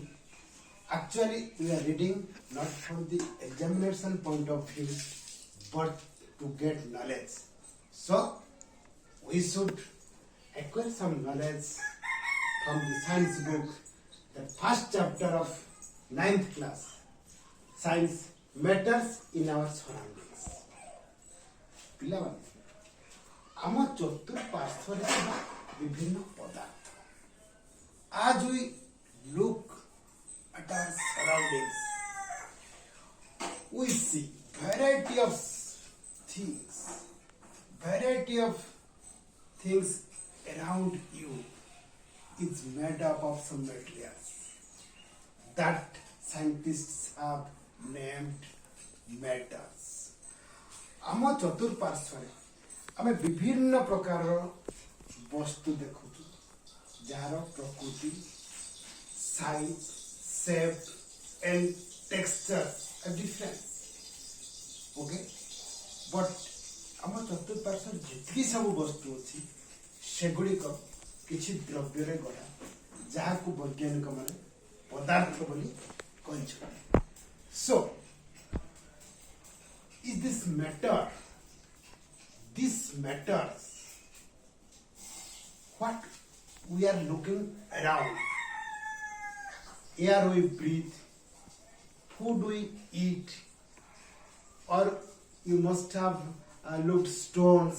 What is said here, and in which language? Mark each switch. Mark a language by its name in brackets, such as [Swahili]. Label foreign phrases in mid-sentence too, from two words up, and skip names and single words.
[English] Actually, we are reading not from the examination point of view, but to get knowledge. So, we should acquire some knowledge from the science book, the first chapter of 9th class. Science matters in our surroundings. [Odia] ପିଲାମାନେ ଆମ ଚତୁଃପାର୍ଶ୍ୱରେ ଥିବା ବିଭିନ୍ନ ପଦାର୍ଥ. [English] As we look at our surroundings, we see variety of things around you is made up of some materials that scientists have named metals. [Odia] ଆମ ଚତୁଃପାର୍ଶ୍ୱରେ ଆମେ ବିଭିନ୍ନ ପ୍ରକାରର ବସ୍ତୁ ଦେଖୁଛୁ ଯାହାର ପ୍ରକୃତି, ସାଇଜ, ସେପ୍ [English] and texture are different. Okay? [Odia] But ଆମ ଚତୁଃପାର୍ଶ୍ୱରେ ଯେତିକି ସବୁ ବସ୍ତୁ ଅଛି ସେଗୁଡ଼ିକ କିଛି ଦ୍ରବ୍ୟରେ ଗଢ଼ା, ଯାହାକୁ ବୈଜ୍ଞାନିକମାନେ ପଦାର୍ଥ ବୋଲି କହିଛନ୍ତି. [English] So, is this matter? This matters what we are looking around. Air we breathe, food we eat, or you must have looked stones.